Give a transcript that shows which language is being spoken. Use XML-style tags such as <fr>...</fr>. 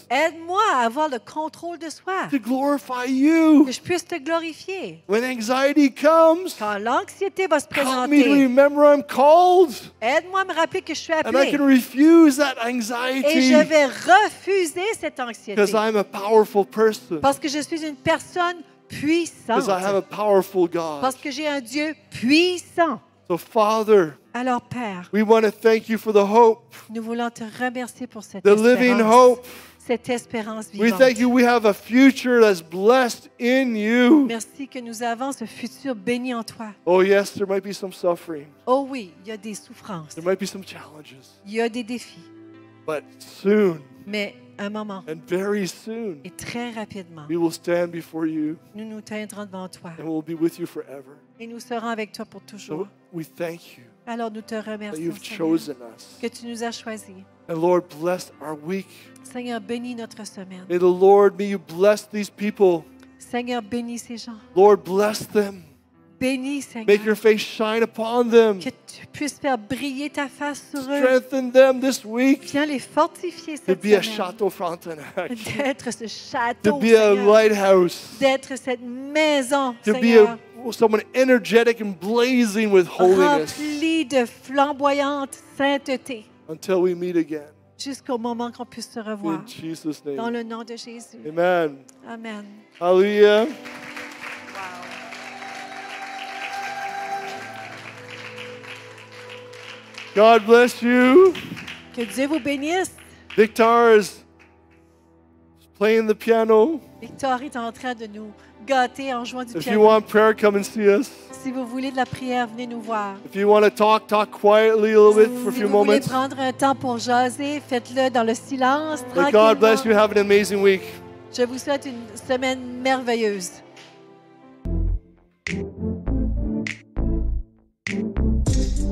<fr>Aide-moi à avoir le contrôle de soi,</fr> <en>to glorify you.</en> <fr>que je puisse te glorifier.</fr> <en>When anxiety comes,</en> <fr>Quand l'anxiété va se</fr> <en>help me to</en> <fr>présenter,</fr> <en>remember I'm called.</en> <fr>aide-moi à me rappeler que je suis</fr> <en>And I</en> <fr>appelé.</fr> <en>can refuse that</en> <fr>Et</fr> <en>anxiety</en> <fr>je vais refuser cette anxiété.</fr> <en>because I'm a powerful person.</en> <fr>Parce que je suis une personne</fr> <en>Because I have</en> <fr>puissante.</fr> <en>a powerful God.</en> <fr>Parce que j'ai un Dieu puissant.</fr> <en>So, Father,</en> <fr>Alors, Père,</fr> <en>we want to thank you for the hope,</en> <fr>nous voulons te remercier pour cette</fr> <en>the living</en> <fr>espérance.</fr> <en>hope.</en> <fr>Cette espérance</fr> <en>We</en> <fr>vivante.</fr> <en>thank you we have a future that's blessed in you.</en> <fr>Merci que nous avons ce futur béni en toi.</fr> <en>Oh, yes, there might be some suffering,</en> <fr>Oh oui, il y a des souffrances,</fr> <en>there might be some challenges,</en> <fr>il y a des défis,</fr> <en>but soon</en> <fr>mais un moment,</fr> <en>and very soon,</en> <fr>et très rapidement,</fr> <en>we will stand before you</en> <fr>nous nous tiendrons devant toi</fr> <en>and we'll be with you forever.</en> <fr>et nous serons avec toi pour</fr> <en>So</en> <fr>toujours.</fr> <en>we thank you</en> <fr>Alors nous te</fr> <en>that</en> <fr>remercions,</fr> <en>you've</en> <fr>Seigneur,</fr> <en>chosen us.</en> <fr>que tu nous as choisis.</fr> <en>And Lord, bless our week.</en> <fr>Seigneur, bénis notre semaine.</fr> <en>May the Lord, may you bless these people.</en> <fr>Seigneur, bénis ces gens.</fr> <en>Lord, bless them.</en> <fr>bénis, Seigneur.</fr> <en>Make your face shine upon them.</en> <fr>Que tu puisses faire briller ta face sur eux.</fr> <en>Strengthen them this week</en> <fr>Viens les fortifier</fr> <en>to</en> <fr>cette</fr> <en>be a</en> <fr>semaine.</fr> <en>Chateau Frontenac,</en> <fr>D'être ce</fr> <en>to</en> <fr>château,</fr> <en>be a</en> <fr>Seigneur.</fr> <en>lighthouse,</en> <fr>D'être cette maison,</fr> <en>to be</en> <fr>Seigneur.</fr> <en>someone energetic and blazing with holiness</en> <fr>Remplie de flamboyante sainteté.</fr> <en>until we meet again.</en> <fr>Jusqu'au moment qu'on puisse se revoir.</fr> <en>In Jesus'</en> <fr>Dans</fr> <en>name.</en> <fr>le nom de Jésus.</fr> <en>Amen.</en> <fr>Amen.</fr> <en>Hallelujah. God bless you.</en> <fr>Que Dieu vous bénisse.</fr> <en>Victor is playing the piano.</en> <fr>Victor est en train de nous gâter en jouant du</fr> <en>If you</en> <fr>piano.</fr> <en>want prayer, come and see us.</en> <fr>Si vous voulez de la prière, venez nous voir.</fr> <en>If you want to talk quietly a little bit for a</en> <fr>Si</fr> <en>few</en> <fr>vous voulez</fr> <en>moments.</en> <fr>prendre un temps pour jaser, faites-le dans le silence,</fr> <en>But God bless you.</en> <fr>tranquillement.</fr> <en>Have an amazing week.</en> <fr>Je vous souhaite une semaine merveilleuse.</fr>